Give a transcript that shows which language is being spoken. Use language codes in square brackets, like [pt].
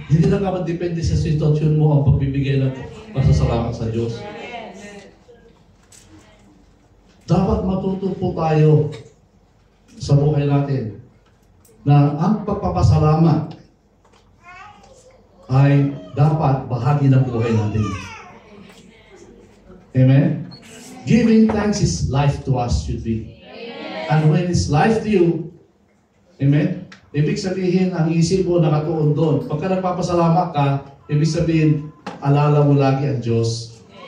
[tl] Hindi lang naman depende sa sitwasyon mo ang pagbibigay ng pasasalamat sa Diyos. Dapat matuto po tayo sa buhay natin na ang pagpapasalamat ay dapat bahagi ng buhay natin. Amen? [en] Giving thanks is life to us should be. And when it's life to you, amen? [tl] Ibig sabihin, ang isip mo nakatuon doon. Pagka nagpapasalamat ka, ibig sabihin, alala mo lagi ang Diyos.